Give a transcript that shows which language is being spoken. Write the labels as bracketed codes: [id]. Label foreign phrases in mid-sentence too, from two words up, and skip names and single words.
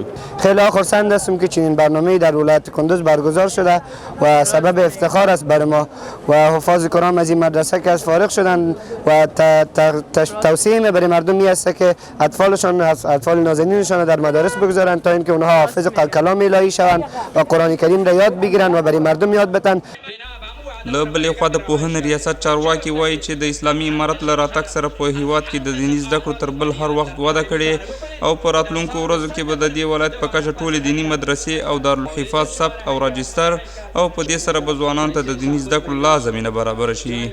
[fa] خیلی خرسند هستم که چنین برنامه‌ای در ولایت کندوز برگزار شده و سبب افتخار است برای ما و حفاظ قرآن از این مدرسه که از فارغ شدن و توصیه برای مردم می است که اطفالشان اطفال نازنینشان در مدارس بگذارند تا اینکه اونها حافظ کلام الهی شوند و قرآن کریم را یاد بگیرند و برای مردم یاد بدن. [ps] له بلې خوا د پوهنې ریاست چارواکي وایي چې د اسلامي امارت له راتګ سره په هیواد کې د دیني زده کړو تر بل هر وخت وده کړې او په راتلونکو ورځو کې به د دې ولایت په کچه ټولې دیني مدرسې او دارالحفاظ ثبت او راجستر او په دې سره به ځوانانو ته د دیني زده کړو لا زمینه برابره شي.